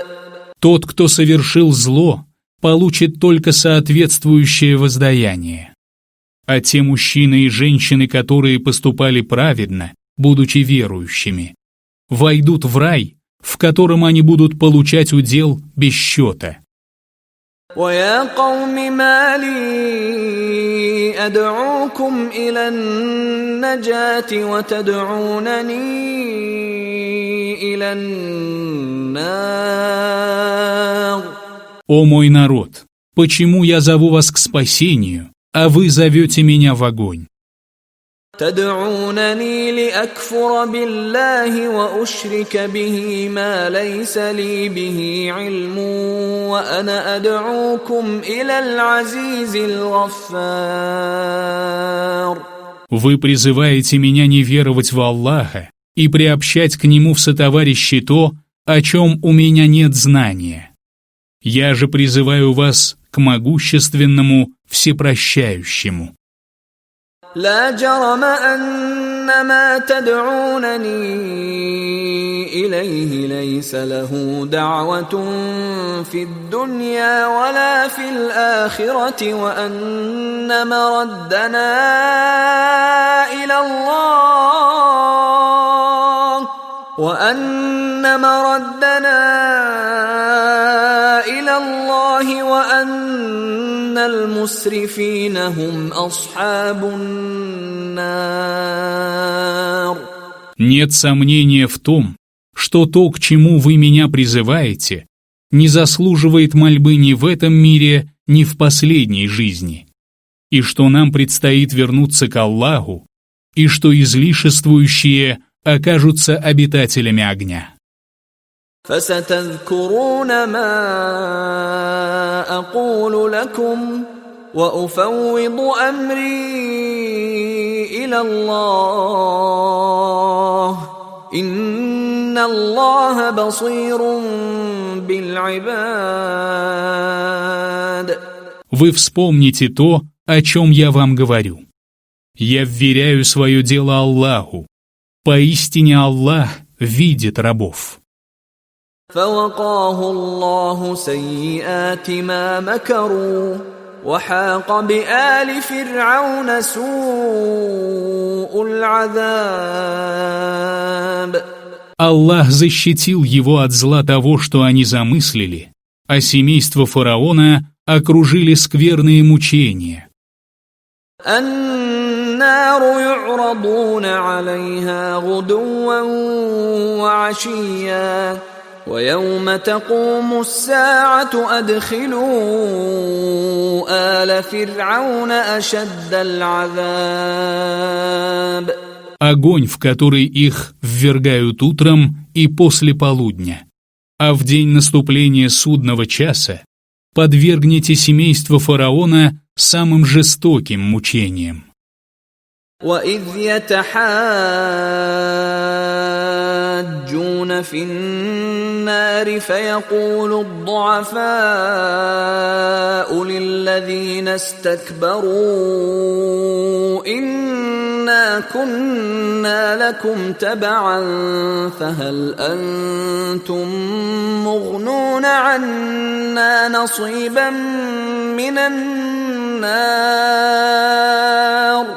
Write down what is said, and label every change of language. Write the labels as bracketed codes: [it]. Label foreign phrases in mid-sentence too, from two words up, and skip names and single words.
[ru] Тот, кто совершил зло, получит только соответствующее воздаяние. А те мужчины и женщины, которые поступали праведно, будучи верующими, войдут в рай, в котором они будут получать удел без счета. [ar] ويا قوم ما لي أدعوكم إلى النجاة وتدعونني إلى النار. [ru] О мой народ, почему я зову вас к спасению, а вы зовете меня в огонь? [ar] تدعونني لأكفر بالله وأشرك به ما ليس لي به علم وأنا أدعوكم إلى العزيز الغفار. [ru] Вы призываете меня не веровать в Аллаха и приобщать к Нему в сотоварищи то, о чем у меня нет знания. Я же призываю вас к могущественному, всепрощающему. [ar] لا جرم أن ما تدعونني إليه ليس له دعوة في الدنيا ولا في الآخرة وأن مردنا إلى الله وأن المسرفين هم أصحاب النار. [ru] Нет сомнения в том, что то, к чему вы меня призываете, не заслуживает мольбы ни в этом мире, ни в последней жизни, и что нам предстоит вернуться к Аллаху, и что излишествующие окажутся обитателями огня. [ar] فستذكرون ما أقول لكم وأفوض أمري إلى الله إن الله بصير بالعباد. [ru] Вы вспомните то, о чем я вам говорю. Я вверяю свое дело Аллаху. Поистине Аллах видит рабов. [ar] فوقاه الله سيئات ما مكروا وحاق بآل فرعون سوء العذاب. [ru] Аллах защитил его от зла того, что они замыслили, а семейство фараона окружили скверные мучения. [ar] النار يعرضون عليها غدوا وعشيا ويوم تقوم الساعة أدخلوا آل فرعون أشد العذاب. [ru] Огонь, в который их ввергают утром и после полудня. а в день наступления судного часа подвергнете семейство фараона самым жестоким мучениям. [ar] وَإِذْ يَتَحَاجُّونَ فِي النَّارِ فَيَقُولُ الضُّعَفَاءُ لِلَّذِينَ اسْتَكْبَرُوا إِنَّا كُنَّا لَكُمْ تَبَعًا فَهَلْ أَنْتُمْ مُغْنُونَ عَنَّا نَصِيبًا مِنَ النَّارِ.